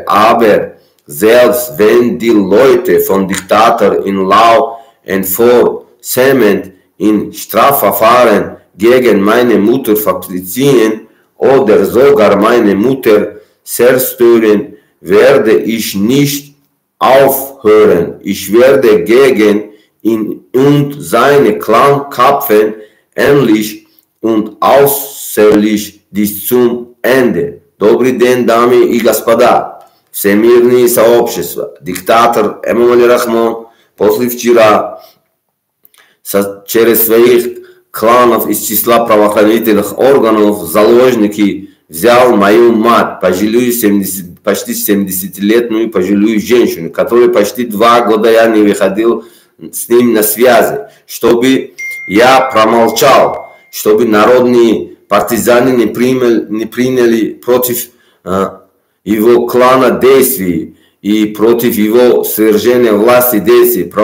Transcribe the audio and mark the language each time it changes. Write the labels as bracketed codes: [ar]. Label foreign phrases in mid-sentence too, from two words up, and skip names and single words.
[de] Aber selbst wenn die Leute von Diktator in [en] Law Enforcement [de] in Strafverfahren gegen meine Mutter fabrizieren oder sogar meine Mutter zerstören, werde ich nicht aufhören. Ich werde gegen ihn und seine Clan kämpfen, endlich und außerlich bis zum Ende. [ru] Добрый день, дамы и господа. Всемирные сообщества. Диктатор Эмомали Рахмон после вчера через своих кланов из числа правоохранительных органов заложники взял мою мать, почти 70-летнюю пожилую женщину, которая почти 2 года я не выходил с ним на связи, чтобы я промолчал, чтобы народные партизаны не приняли против его клана действий и против его свержения власти действий.